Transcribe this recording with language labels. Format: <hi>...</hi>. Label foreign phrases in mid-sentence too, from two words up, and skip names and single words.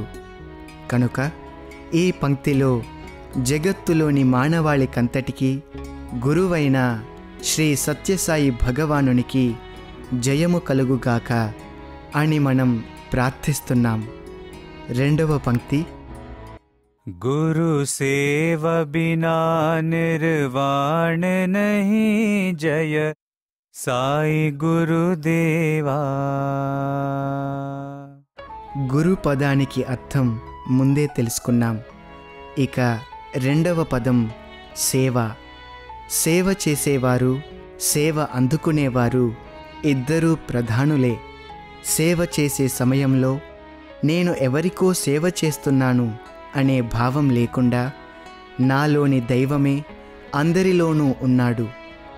<te>కనుక ఈ పంక్తిలో జగత్తులోని మానవాళికంతటికీ గురువైన శ్రీ సత్యసాయి భగవానునికి జయము కలుగుగాక అని మనం ప్రార్థిస్తున్నాం. రెండవ పంక్తి</te> <hi>गुरु सेवा बिना निर्वाण नहीं जय साई गुरुदेवा</hi> <te>గురు పదానికి అర్థం ముందే తెలుసుకున్నాం. ఇక రెండవ పదం సేవ. సేవ చేసేవారు, సేవ అందుకునేవారు ఇద్దరూ ప్రధానులే. సేవ చేసే సమయంలో నేను ఎవరికో సేవ చేస్తున్నాను అనే భావం లేకుండా నాలోని దైవమే అందరిలోనూ ఉన్నాడు.</te>